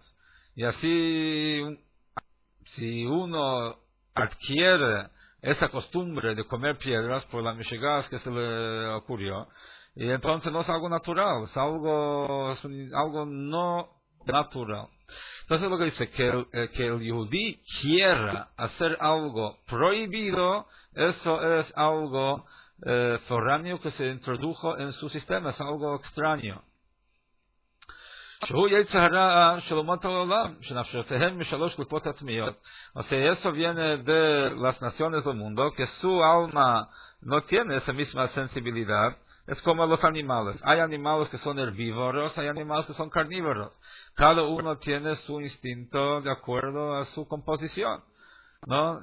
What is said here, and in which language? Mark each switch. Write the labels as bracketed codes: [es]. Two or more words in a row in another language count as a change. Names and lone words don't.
[es] Y así, si uno adquiere esa costumbre de comer piedras por las mishigas que se le ocurrió, y entonces no es algo natural, es algo no natural. Entonces lo que dice, que el yehudí quiera hacer algo prohibido, eso es algo foráneo que se introdujo en su sistema, es algo extraño. [he] שהוא יצר הרע של אומות העולם, שנפשותיהם משלוש קליפות הטמיות. [es] O sea, eso viene de las naciones del mundo, que su alma no tiene esa misma sensibilidad. Es como los animales. Hay animales que son herbívoros, hay animales que son carnívoros. Cada uno tiene su instinto de acuerdo a su composición, ¿no?